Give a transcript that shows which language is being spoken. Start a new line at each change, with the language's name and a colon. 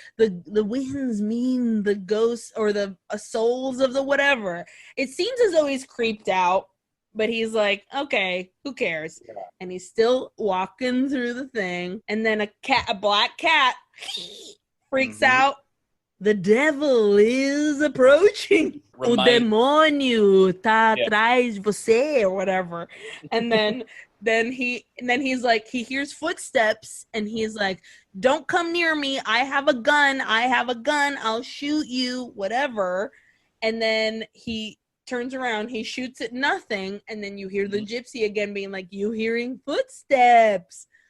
English: The winds mean the ghosts or the souls of the whatever. It seems as though he's creeped out, but he's like, okay, who cares? Yeah. And he's still walking through the thing, and then a black cat freaks out. The devil is approaching.
Portuguese: O demônio tá atrás de você
English: or whatever. And then he's like, he hears footsteps and he's like, "Don't come near me. I have a gun. I'll shoot you," whatever. And then he turns around, he shoots at nothing. And then you hear the gypsy again being like, "You hearing footsteps?"